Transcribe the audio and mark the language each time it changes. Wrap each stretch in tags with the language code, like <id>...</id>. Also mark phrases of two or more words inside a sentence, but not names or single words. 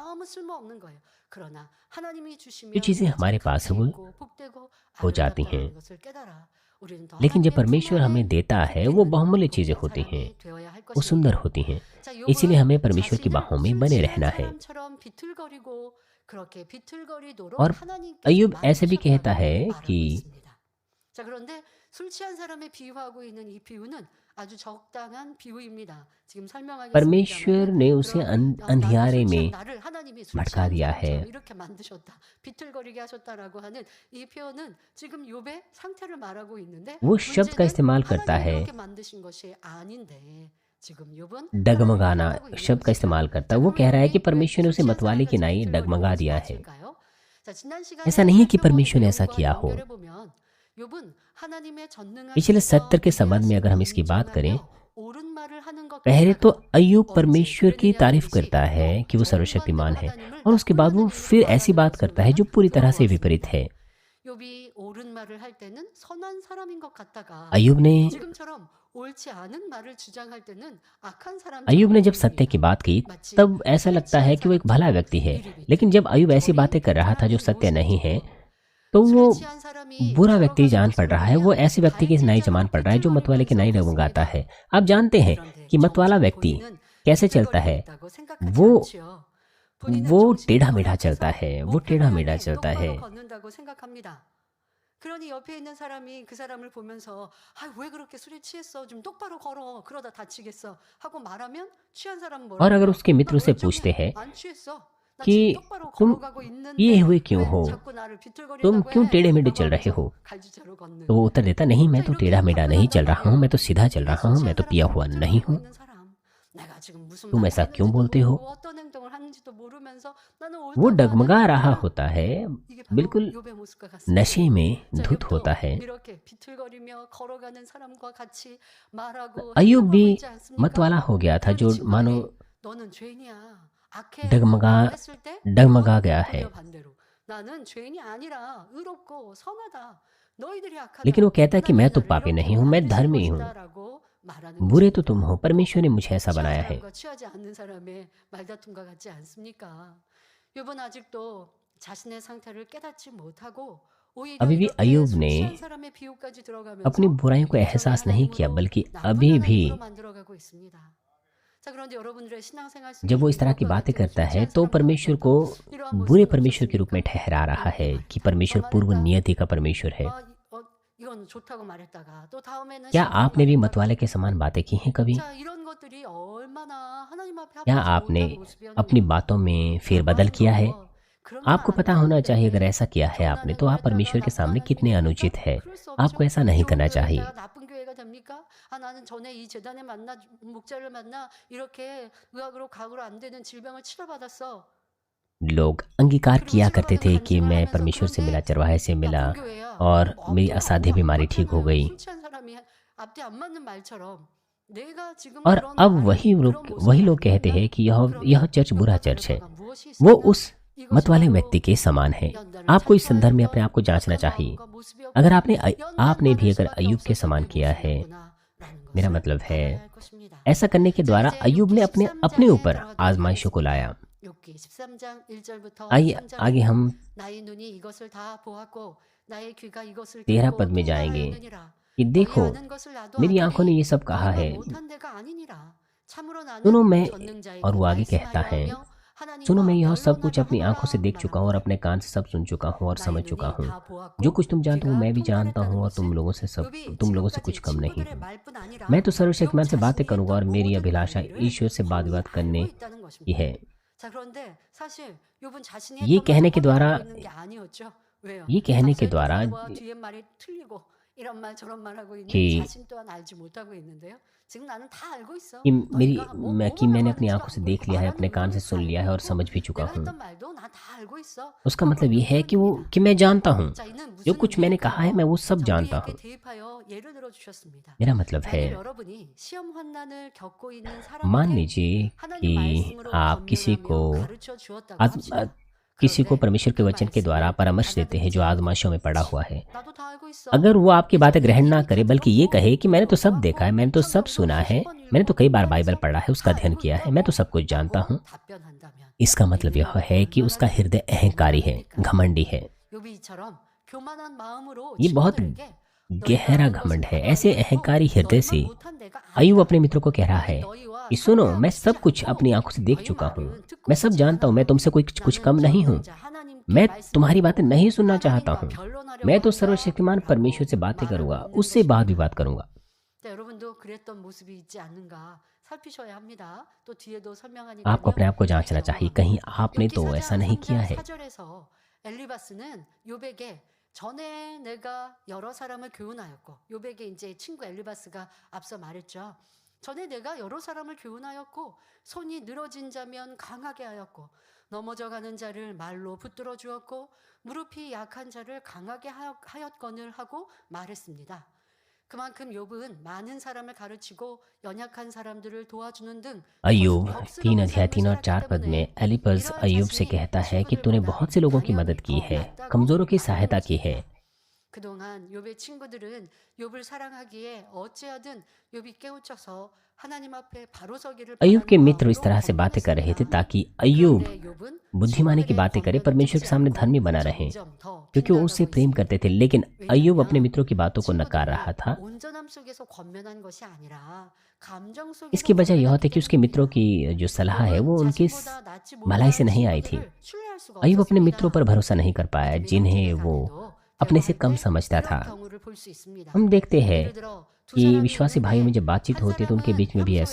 <hi>जो चीज़ें हमारे पास है वो हो जाती हैं, लेकिन जब परमेश्वर हमें देता है वो बहुमूल्य चीज़ें होती हैं, वो सुंदर होती हैं। इसीलिए हमें परमेश्वर की बाहों में बने रहना है। और अय्यूब ऐसे भी कहता है कि</hi> <ko>자, 그런데 술 취한 사람에 비유하고 있는 이 비유는 아주 적당한 비유입니다. 지금</ko> <hi>परमेश्वर</hi> <ko>설명하겠습니다마는</ko> <hi>ने उसे</hi> <ko>나를</ko> <hi>अंधियारे</hi> <ko>술 취한</ko> <hi>में</hi> <ko>나를 하나님이 술</ko> <hi>भटका</hi> <ko>취한</ko> <hi>दिया है।</hi> <ko>사람처럼 이렇게 만드셨다. 비틀거리게 하셨다라고 하는 이 표현은 지금 욥의 상태를 말하고 있는데</ko> <hi>वो शब्द का</hi> <ko>문제는</ko> <hi>इस्तेमाल करता</hi> <ko>하나님이</ko> <hi>है,</hi> <ko>그렇게 만드신 것이 아닌데 지금 욥은 하나님이</ko> <hi>डगमगाना</hi> <ko>당하고 있는</ko> <hi>शब्द का</hi> <ko>것입니다.</ko> <hi>इस्तेमाल करता</hi> <ko>자,</ko> <hi>है। वो</hi> <ko>그러면</ko> <hi>कह रहा है कि</hi> <ko>욥이 왜</ko> <hi>परमेश्वर ने</hi> <ko>술</ko> <hi>उसे</hi> <ko>취한</ko> <hi>मतवाले की</hi> <ko>사람같이</ko> <hi>नाई</hi> <ko>비틀거리고</ko> <hi>डगमगा दिया है।</hi> <ko>말씀하실까요? 자, 지난</ko> <hi>ऐसा</hi> <ko>시간에</ko> <hi>नहीं कि</hi> <ko>살펴본</ko> <hi>परमेश्वर ने ऐसा</hi> <ko>내용과</ko> <hi>किया हो।</hi> <ko>연결해 보면 욥은 하나님의</ko> <hi>पिछले</hi> <ko>전능하심과</ko> <hi>सत्र के संबंध में अगर हम इसकी बात करें,</hi> <ko>위대하심을 옳은 말을 하는 것</ko> <hi>पहले तो</hi> <ko>같다가</ko> <hi>अय्यूब</hi> <ko>언제</ko> <hi>परमेश्वर की</hi> <ko>그러느냐는</ko> <hi>तारीफ</hi> <ko>것이</ko> <hi>करता है</hi> <ko>또</ko> <hi>कि वो</hi> <ko>정반대로</ko> <hi>सर्वशक्तिमान है,</hi> <ko>하나님을</ko> <hi>और उसके</hi> <ko>나쁜</ko> <hi>बाद वो</hi> <ko>하나님으로</ko> <hi>फिर ऐसी</hi> <ko>말하는</ko> <hi>बात</hi> <ko>것을</ko> <hi>करता है</hi> <ko>우리가</ko> <hi>जो पूरी तरह से विपरीत</hi> <ko>들어보았습니다.</ko> <hi>है।</hi> <ko>욥이 옳은 말을 할 때는 선한 사람인 것 같다가</ko> <hi>अय्यूब ने</hi> <ko>지금처럼 옳지 않은 말을 주장할 때는 악한</ko> <hi>अय्यूब</hi> <ko>사람처럼</ko> <hi>ने जब सत्य की</hi> <ko>보입니다.</ko> <hi>बात की,</hi> <ko>마치</ko> <hi>तब ऐसा</hi> <ko>술</ko> <hi>लगता है</hi> <ko>취한</ko> <hi>कि वो एक भला</hi> <ko>사람처럼</ko> <hi>व्यक्ति है।</hi> <ko>이리</ko> <hi>लेकिन</hi> <ko>비틀</ko> <hi>जब अय्यूब ऐसी</hi> <ko>저리</ko> <hi>बातें कर रहा था जो</hi> <ko>잘하는</ko> <hi>सत्य नहीं है,</hi> <ko>모습을</ko> <hi>तो</hi> <ko>술</ko> <hi>वो</hi> <ko>취한 사람이</ko> <hi>बुरा व्यक्ति</hi> <ko>걸어가는</ko> <hi>जान</hi> <ko>것을</ko> <hi>पड़ रहा है।</hi> <ko>보면</ko> <hi>वो ऐसे व्यक्ति की नाई जमान</hi> <ko>발진처럼</ko> <hi>पड़ रहा है जो मतवाले की</hi> <ko>비틀거리면서</ko> <hi>नाई डगमगाता</hi> <ko>걷습니다.</ko> <hi>है। आप जानते हैं</hi> <ko>그런데</ko> <hi>कि मतवाला</hi> <ko>정작</ko> <hi>व्यक्ति</hi> <ko>본인은</ko> <hi>कैसे चलता</hi> <ko>비틀거리고</ko> <hi>है।</hi> <ko>있다고 생각하지</ko> <hi>वो</hi> <ko>않지요. 본인은</ko> <hi>वो</hi> <ko>정신이</ko> <hi>टेढ़ा मेढ़ा चलता</hi> <ko>번약해서</ko> <hi>है, वो</hi> <ko>목표를</ko> <hi>टेढ़ा मेढ़ा</hi> <ko>향해</ko> <hi>चलता है।</hi> <ko>똑바로 걷는다고 생각합니다. 그러니 옆에 있는 사람이 그 사람을 보면서 아, 왜 그렇게 술에 취했어? 좀 똑바로 걸어. 그러다 다치겠어. 하고 말하면 취한 사람은</ko> <hi>और</hi> <ko>뭐라고</ko> <hi>अगर</hi> <ko>해요?</ko> <hi>उसके</hi> <ko>나</ko> <hi>मित्र उसे पूछते</hi> <ko>멀쩡해.</ko> <hi>हैं</hi> <ko>안 취했어. 나</ko> <hi>कि</hi> <ko>지금 똑바로</ko> <hi>तुम</hi> <ko>걸어가고</ko> <hi>ये</hi> <ko>있는데</ko> <hi>हुए क्यों</hi> <ko>왜</ko> <hi>हो,</hi> <ko>자꾸 나를</ko> <hi>तुम</hi> <ko>비틀거린다고</ko> <hi>क्यों</hi> <ko>해?</ko> <hi>टेढ़े मेढ़े</hi> <ko>라고</ko> <hi>चल रहे</hi> <ko>하면서</ko> <hi>हो।</hi> <ko>갈지자로 걷는.</ko> <hi>तो वो उत्तर देता, नहीं, मैं</hi> <ko>자,</ko> <hi>तो</hi> <ko>이렇게</ko> <hi>टेढ़ा मेढ़ा नहीं चल</hi> <ko>접근한단</ko> <hi>रहा हूँ, मैं</hi> <ko>말이에요.</ko> <hi>तो सीधा चल</hi> <ko>이게</ko> <hi>रहा</hi> <ko>술</ko> <hi>हूँ, मैं</hi> <ko>취한</ko> <hi>तो पिया</hi> <ko>사람처럼</ko> <hi>हुआ नहीं</hi> <ko>비틀거리고</ko> <hi>हूँ।</hi> <ko>있는 사람. 내가 지금 무슨</ko> <hi>तुम</hi> <ko>말을</ko> <hi>ऐसा क्यों</hi> <ko>했는지도</ko> <hi>बोलते हो।</hi> <ko>모르고 어떤 행동을 하는지도 모르면서 나는</ko> <hi>वो</hi> <ko>옳다고 하는</ko> <hi>डगमगा रहा</hi> <ko>사람.</ko> <hi>होता है,</hi> <ko>이게 바로</ko> <hi>बिल्कुल</hi> <ko>욥의 모습과 같습니다.</ko> <hi>नशे में</hi> <ko>자,</ko> <hi>धुत होता</hi> <ko>욥도</ko> <hi>है।</hi> <ko>이렇게 비틀거리며 걸어가는 사람과 같이 말하고</ko> <hi>अय्यूब भी</hi> <ko>행동하고 있지 않습니까?</ko> <hi>मतवाला हो गया था,</hi> <ko>그러니</ko> <hi>जो</hi> <ko>지금</ko> <hi>मानो</hi> <ko>말해 너는 죄인이야. 악해.</ko> <hi>डगमगा</hi> <ko>라고 했을 때</ko> <hi>डगमगा</hi> <ko>욥은</ko> <hi>गया है।</hi> <ko>도리어 반대로 나는 죄인이 아니라 의롭고 선하다. 너희들이</ko> <hi>लेकिन</hi> <ko>악하다.</ko> <hi>वो कहता है कि मैं</hi> <ko>하나님이</ko> <hi>तो</hi> <ko>나를</ko> <hi>पापी</hi> <ko>이렇게</ko> <hi>नहीं हूँ, मैं</hi> <ko>만드신</ko> <hi>धर्मी हूँ।</hi> <ko>것이다라고 말하는</ko> <hi>बुरे तो</hi> <ko>것입니다.</ko> <hi>तुम हो, परमेश्वर ने मुझे ऐसा</hi> <ko>취한</ko> <hi>बनाया है।</hi> <ko>사람과 취하지 않는 사람의 말다툼과 같지 않습니까? 욥은 아직도 자신의 상태를 깨닫지 못하고 오히려</ko> <hi>अभी भी</hi> <ko>이렇게</ko> <hi>अय्यूब</hi> <ko>술</ko> <hi>ने</hi> <ko>취한 사람의 비유까지</ko> <hi>अपनी</hi> <ko>들어가면서</ko> <hi>बुराइयों को</hi> <ko>인정의</ko> <hi>एहसास नहीं किया,</hi> <ko>하나님으로</ko> <hi>बल्कि</hi> <ko>나쁜</ko> <hi>अभी भी</hi> <ko>하나님으로 만들어가고 있습니다. 자, 그런데 여러분들의 신앙생활 속에</ko> <hi>जब वो इस तरह की</hi> <ko>욥과</ko> <hi>बातें</hi> <ko>같은</ko> <hi>करता</hi> <ko>술</ko> <hi>है,</hi> <ko>취한</ko> <hi>तो</hi> <ko>사람과</ko> <hi>परमेश्वर</hi> <ko>같은</ko> <hi>को</hi> <ko>이러한</ko> <hi>बुरे</hi> <ko>모습은</ko> <hi>परमेश्वर के रूप में</hi> <ko>없었습니까?</ko> <hi>ठहरा रहा है</hi> <ko>이렇게</ko> <hi>कि परमेश्वर पूर्व</hi> <ko>말했다.</ko> <hi>नियति का परमेश्वर है।</hi> <ko>이건 좋다고 말했다가 또 다음에는</ko> <hi>क्या</hi> <ko>싫다고</ko> <hi>आपने भी</hi> <ko>말했다가</ko> <hi>मतवाले के समान बातें की हैं कभी।</hi> <ko>자, 이런 것들이 얼마나 하나님 앞에</ko> <hi>क्या</hi> <ko>합하지</ko> <hi>आपने</hi> <ko>못한</ko> <hi>अपनी</hi> <ko>모습이었느냐.</ko> <hi>बातों में फेरबदल किया है।</hi> <ko>과거에도 그러면</ko> <hi>आपको</hi> <ko>안</ko> <hi>पता होना चाहिए, अगर</hi> <ko>되는데</ko> <hi>ऐसा किया है आपने, तो</hi> <ko>전하는</ko> <hi>आप परमेश्वर के</hi> <ko>나쁜</ko> <hi>सामने कितने</hi> <ko>하나님이</ko> <hi>अनुचित</hi> <ko>됩니까?</ko> <hi>है।</hi> <ko>그럴 수</ko> <hi>आपको</hi> <ko>없죠.</ko> <hi>ऐसा नहीं</hi> <ko>좋은</ko> <hi>करना</hi> <ko>교회가</ko> <hi>चाहिए।</hi> <ko>나쁜 교회가 됩니까? 아, 나는 전에 이 재단에 만나 목자를 만나 이렇게 의학으로 각으로 안 되는 질병을 치료받았어.</ko> <hi>लोग अंगीकार</hi> <ko>그리고</ko> <hi>किया करते</hi> <ko>치료받은</ko> <hi>थे</hi> <ko>거</ko> <hi>कि मैं</hi> <ko>간증을 하면서</ko> <hi>परमेश्वर से मिला,</hi> <ko>그런데</ko> <hi>चरवाहे से मिला,</hi> <ko>나쁜 교회야.</ko> <hi>और मेरी</hi> <ko>앞뒤</ko> <hi>असाध्य बीमारी ठीक हो</hi> <ko>안</ko> <hi>गई।</hi> <ko>맞잖아요. 술 취한 사람이 앞뒤 안 맞는 말처럼 내가 지금</ko> <hi>और</hi> <ko>그런</ko> <hi>अब</hi> <ko>말을</ko> <hi>वही</hi> <ko>그런</ko> <hi>लोग</hi> <ko>모습을</ko> <hi>कहते</hi> <ko>가지고</ko> <hi>हैं कि यह</hi> <ko>그러면</ko> <hi>चर्च बुरा</hi> <ko>욥과</ko> <hi>चर्च है।</hi> <ko>다른 바가 무엇이</ko> <hi>वो</hi> <ko>있습니까?</ko> <hi>उस</hi> <ko>이것이</ko> <hi>मतवाले</hi> <ko>바로</ko> <hi>व्यक्ति के समान है।</hi> <ko>연단을</ko> <hi>आपको इस संदर्भ में अपने</hi> <ko>자초하였던</ko> <hi>आप को जांचना</hi> <ko>악한</ko> <hi>चाहिए।</hi> <ko>마음과 모습이었고</ko> <hi>अगर आपने भी</hi> <ko>연단받을</ko> <hi>अगर</hi> <ko>수밖에</ko> <hi>अय्यूब के</hi> <ko>없었던</ko> <hi>समान</hi> <ko>그</ko> <hi>किया है,</hi> <ko>모습이었구나라는</ko> <hi>मेरा</hi> <ko>것을</ko> <hi>मतलब है</hi> <ko>알아야 할 것입니다.</ko> <hi>ऐसा करने के</hi> <ko>자,</ko> <hi>द्वारा</hi> <ko>이제</ko> <hi>अय्यूब ने</hi> <ko>욥기</ko> <hi>अपने</hi> <ko>13장에</ko> <hi>ऊपर</hi> <ko>들어가도록</ko> <hi>आजमाइशों को</hi> <ko>하겠습니다.</ko> <hi>लाया।</hi> <ko>욥기 13장 1절부터</ko> <hi>आइए</hi> <ko>3절에</ko> <hi>आगे हम</hi> <ko>나의 눈이 이것을 다 보았고 나의 귀가 이것을</ko> <hi>13</hi> <ko>듣고</ko> <hi>पद में</hi> <ko>또</ko> <hi>जाएंगे</hi> <ko>말하였느니라.</ko> <hi>कि</hi> <ko>너희</ko> <hi>देखो,</hi> <ko>아는 것을 나도</ko> <hi>मेरी आंखों ने</hi> <ko>아노니</ko> <hi>ये सब कहा</hi> <ko>너희가</ko> <hi>है।</hi> <ko>못한 데가 아니니라. 참으로</ko> <hi>सुनो,</hi> <ko>나는</ko> <hi>मैं,</hi> <ko>전능자의</ko> <hi>और</hi> <ko>그</ko> <hi>वो आगे कहता</hi> <ko>말씀하여</ko> <hi>है,</hi> <ko>하며</ko> <hi>सुनो, मैं</hi> <ko>하나님과</ko> <hi>यह सब कुछ</hi> <ko>변론하며</ko> <hi>अपनी आंखों से</hi> <ko>하노라</ko> <hi>देख चुका हूँ और</hi> <ko>말하노라.</ko> <hi>अपने कान से सब सुन चुका हूँ और</hi> <ko>나의</ko> <hi>समझ चुका</hi> <ko>눈이</ko> <hi>हूँ।</hi> <ko>다</ko> <hi>जो</hi> <ko>보았고</ko> <hi>कुछ तुम जानते हो</hi> <ko>귀가</ko> <hi>मैं भी जानता</hi> <ko>통달했다는</ko> <hi>हूँ, और तुम</hi> <ko>것은</ko> <hi>लोगों से</hi> <ko>욥이</ko> <hi>कुछ कम नहीं</hi> <ko>지금까지</ko> <hi>हूँ।</hi> <ko>친구들의 말뿐 아니라</ko> <hi>मैं तो</hi> <ko>욥</ko> <hi>सर्वशक्तिमान से बातें</hi> <ko>자신이</ko> <hi>करूंगा, और</hi> <ko>했던</ko> <hi>मेरी</hi> <ko>모든</ko> <hi>अभिलाषा</hi> <ko>말들을</ko> <hi>ईश्वर से बात</hi> <ko>욥이</ko> <hi>करने</hi> <ko>알고 있다는</ko> <hi>की</hi> <ko>것입니다.</ko> <hi>है।</hi> <ko>자, 그런데 사실 욥은 자신이</ko> <hi>ये</hi> <ko>했던 말을</ko> <hi>कहने के द्वारा</hi> <ko>허락하고 있는 게 아니었죠. 왜요?</ko> <hi>ये कहने के</hi> <ko>앞서 했던</ko> <hi>द्वारा</hi> <ko>말과 뒤에 말이 틀리고 이런 말 저런 말 하고 있는</ko> <hi>कि</hi> <ko>자신 또한 알지 못하고 있는데요. 지금 나는 다 알고 있어.</ko> <hi>मेरी</hi> <ko>너희가</ko> <hi>कि</hi> <ko>뭐만</ko> <hi>मैंने</hi> <ko>하는지</ko> <hi>अपनी</hi> <ko>나</ko> <hi>आंखों से देख लिया है, अपने</hi> <ko>말하는</ko> <hi>कान</hi> <ko>거는</ko> <hi>से</hi> <ko>다</ko> <hi>सुन लिया है और</hi> <ko>알고</ko> <hi>समझ</hi> <ko>있고</ko> <hi>भी चुका</hi> <ko>내가</ko> <hi>हूँ।</hi> <ko>했던 말도 나 다 알고 있어.</ko> <hi>उसका</hi> <ko>하고</ko> <hi>मतलब ये</hi> <ko>있는</ko> <hi>है</hi> <ko>표현입니다.</ko> <hi>कि मैं जानता हूँ,</hi> <ko>자, 이는</ko> <hi>जो</hi> <ko>무슨</ko> <hi>कुछ मैंने कहा है मैं</hi> <ko>의미일까요?</ko> <hi>वो सब</hi> <ko>자,</ko> <hi>जानता</hi> <ko>우리에게</ko> <hi>हूँ।</hi> <ko>대입하여 예를 들어 주셨습니다.</ko> <hi>मेरा मतलब है,</hi> <ko>만일 여러분이 시험 환난을 겪고 있는</ko> <hi>मान</hi> <ko>사람에게</ko> <hi>लीजिए</hi> <ko>하나님</ko> <hi>कि</hi> <ko>말씀으로</ko> <hi>आप किसी को</hi> <ko>권면하며 가르쳐 주었다고 합시다.</ko> <hi>किसी को</hi> <ko>그런데</ko> <hi>परमेश्वर के</hi> <ko>그</ko> <hi>वचन के द्वारा</hi> <ko>말씀을</ko> <hi>परामर्श देते हैं जो</hi> <ko>받아들이지 않고</ko> <hi>आजमाइशों में पड़ा हुआ है।</hi> <ko>나도 다 알고 있어.</ko> <hi>अगर वो आपकी बातें</hi> <ko>예전에</ko> <hi>ग्रहण ना</hi> <ko>이미 다</ko> <hi>करे बल्कि ये</hi> <ko>들었고</ko> <hi>कहे कि मैंने तो</hi> <ko>들어도</ko> <hi>सब देखा है,</hi> <ko>왔고</ko> <hi>मैंने तो सब</hi> <ko>성경도</ko> <hi>सुना है,</hi> <ko>수십 번</ko> <hi>मैंने तो</hi> <ko>읽고</ko> <hi>कई बार बाइबल</hi> <ko>공부해서</ko> <hi>पढ़ा है, उसका</hi> <ko>다</ko> <hi>अध्ययन</hi> <ko>알고</ko> <hi>किया है, मैं तो</hi> <ko>있다고</ko> <hi>सब कुछ जानता</hi> <ko>라고</ko> <hi>हूँ,</hi> <ko>답변한다면</ko> <hi>इसका मतलब यह</hi> <ko>이는</ko> <hi>है कि उसका</hi> <ko>얼마나</ko> <hi>हृदय अहंकारी है,</hi> <ko>교만합니까?</ko> <hi>घमंडी है।</hi> <ko>요비처럼 교만한 마음으로</ko> <hi>ये बहुत</hi> <ko>친구들에게 너희가</ko> <hi>गहरा</hi> <ko>하는 것은</ko> <hi>घमंड है।</hi> <ko>나도</ko> <hi>ऐसे</hi> <ko>알고 있고</ko> <hi>अहंकारी हृदय से</hi> <ko>너희만 못한 데가</ko> <hi>अय्यूब</hi> <ko>아니다.</ko> <hi>अपने मित्रों को कह रहा</hi> <ko>나는</ko> <hi>है</hi> <ko>너희와</ko> <hi>कि सुनो, मैं</hi> <ko>상대하고 싶지</ko> <hi>सब कुछ</hi> <ko>않고</ko> <hi>अपनी आंखों से देख</hi> <ko>너희</ko> <hi>चुका हूँ,</hi> <ko>말은 듣고</ko> <hi>मैं सब</hi> <ko>싶지</ko> <hi>जानता हूँ, मैं</hi> <ko>않아.</ko> <hi>तुमसे कुछ कम</hi> <ko>나는</ko> <hi>नहीं हूँ,</hi> <ko>전능자 하나님께</ko> <hi>मैं तुम्हारी</hi> <ko>말씀하고</ko> <hi>बातें नहीं सुनना चाहता</hi> <ko>하나님과</ko> <hi>हूँ,</hi> <ko>변론하려고</ko> <hi>मैं तो</hi> <ko>한다</ko> <hi>सर्वशक्तिमान परमेश्वर से</hi> <ko>라고</ko> <hi>बातें करूंगा,</hi> <ko>말하고 있는</ko> <hi>उससे वाद</hi> <ko>것입니다.</ko> <hi>विवाद करूंगा।</hi> <ko>자, 여러분도 그랬던 모습이 있지 않는가 살피셔야 합니다. 또 뒤에도</ko> <hi>आपको</hi> <ko>설명하니까요.</ko> <hi>अपने आप को जांचना चाहिए,</hi> <ko>살펴보면</ko> <hi>कहीं आपने</hi> <ko>욥기</ko> <hi>तो</hi> <ko>4장</ko> <hi>ऐसा नहीं किया</hi> <ko>3장</ko> <hi>है।</hi> <ko>4절에서 엘리바스는 욥에게 전에 내가 여러 사람을 교훈하였고 욥에게 이제 친구 엘리바스가 앞서 말했죠. 전에 내가 여러 사람을 교훈하였고 손이 늘어진 자면 강하게 하였고 넘어져가는 자를 말로 붙들어 주었고 무릎이 약한 자를 강하게 하였거늘 하고 말했습니다. 그만큼 욥은 많은 사람을 가르치고 연약한 사람들을 도와주는 등</ko> <hi>अय्यूब</hi> <ko>벅스러운</ko> <hi>3 अध्याय</hi> <ko>삶을</ko> <hi>3 और</hi> <ko>살았기</ko> <hi>4 पद में</hi> <ko>때문에</ko> <hi>एलिपज</hi> <ko>이러한</ko> <hi>अय्यूब से</hi> <ko>자신이</ko> <hi>कहता है कि तूने</hi> <ko>친구들보다</ko> <hi>बहुत से लोगों की मदद</hi> <ko>방향이</ko> <hi>की</hi> <ko>더</ko> <hi>है,</hi> <ko>낫다고</ko> <hi>कमजोरों की</hi> <ko>말하는</ko> <hi>सहायता की है।</hi> <ko>것입니다. 그동안 욥의 친구들은 욥을 사랑하기에 어찌하든 욥이 깨우쳐서 하나님 앞에 바로 서기를</ko> <hi>अय्यूब के</hi> <ko>바라는</ko> <hi>मित्र इस</hi> <ko>마음으로</ko> <hi>तरह से बातें कर रहे थे</hi> <ko>권면했습니다.</ko> <hi>ताकि अय्यूब</hi> <ko>그런데 욥은</ko> <hi>बुद्धिमानी की</hi> <ko>친구들의</ko> <hi>बातें करे,</hi> <ko>권면을</ko> <hi>परमेश्वर के</hi> <ko>듣지</ko> <hi>सामने</hi> <ko>않고</ko> <hi>धर्मी बना रहे,</hi> <ko>점점 더</ko> <hi>क्योंकि वो उससे</hi> <ko>빗나가고</ko> <hi>प्रेम</hi> <ko>있습니다.</ko> <hi>करते थे। लेकिन अय्यूब अपने</hi> <ko>왜냐하면</ko> <hi>मित्रों की बातों को नकार रहा</hi> <ko>친구들이</ko> <hi>था।</hi> <ko>온전함 속에서 권면한 것이 아니라 감정 속에서</ko> <hi>इसकी वजह यह</hi> <ko>권면했기</ko> <hi>थी कि उसके मित्रों</hi> <ko>때문입니다.</ko> <hi>की जो सलाह है</hi> <ko>욥은</ko> <hi>वो उनकी</hi> <ko>자신보다 낫지</ko> <hi>भलाई से</hi> <ko>못한</ko> <hi>नहीं आई थी।</hi> <ko>친구들을 신뢰할 수가</ko> <hi>अय्यूब अपने मित्रों पर</hi> <ko>없었습니다.</ko> <hi>भरोसा नहीं कर पाया,</hi> <ko>믿음의</ko> <hi>जिन्हें</hi> <ko>형제들</ko> <hi>वो</hi> <ko>간에도</ko> <hi>अपने से</hi> <ko>대화할</ko> <hi>कम</hi> <ko>때</ko> <hi>समझता था।</hi> <ko>이런 경우를 볼 수 있습니다.</ko> <hi>हम देखते हैं</hi> <ko>예를 들어 두</ko> <hi>कि</hi> <ko>사람이</ko> <hi>विश्वासी भाइयों में</hi> <ko>있는데</ko> <hi>जब बातचीत</hi> <ko>한</ko> <hi>होती है तो उनके बीच</hi> <ko>사람은</ko> <hi>में भी ऐसा</hi>